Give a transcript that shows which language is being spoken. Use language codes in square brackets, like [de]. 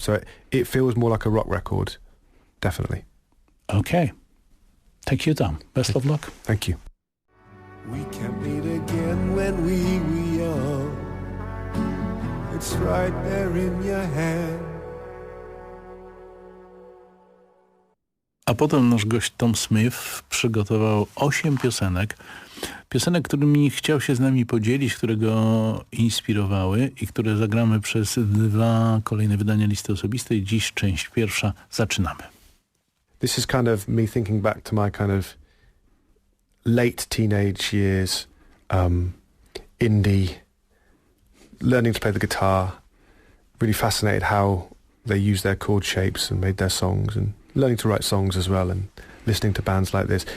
[en] So it feels more like a rock record, definitely. Okay. Thank you, Tom. Best of luck. Thank you. We can meet again when we were young. It's right there in your hand. [pl] A potem nasz gość Tom Smith przygotował 8 piosenek, którymi chciał się z nami podzielić, które go inspirowały i które zagramy przez 2 kolejne wydania listy osobistej. Dziś część pierwsza. Zaczynamy. [en] This is kind of me thinking back to my kind of late teenage years, indie, learning to play the guitar, really fascinated how they use their chord shapes and made their songs, and learning to write songs as well, and listening to bands like this.